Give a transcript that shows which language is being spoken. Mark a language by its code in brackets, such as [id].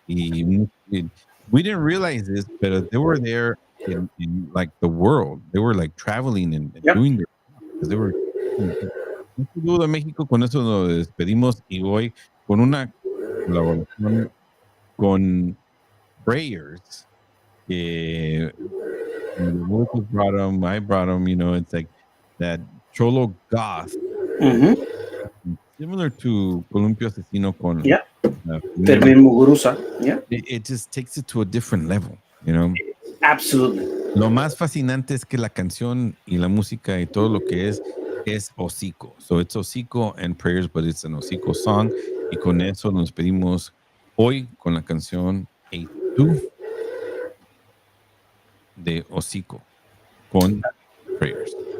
[en] We didn't realize this, but they were there in like the world. They were like traveling and Yep. doing their stuff because they were. [es] Un saludo a México, con eso nos despedimos y voy con una colaboración con Prayers. [en] Que Lucas brought them, I brought them. You know, it's like that cholo goth, Mm-hmm. similar to Columpio Asesino con Yeah. Fermín. Fermín Muguruza. Yeah. It just takes it to a different level, you know. Absolutely. [es] Lo más fascinante es que la canción y la música y todo lo que es hocico. [en] So it's hocico and prayers, but it's an hocico song. [es] Y con eso nos pedimos hoy con la canción A2 de hocico con prayers.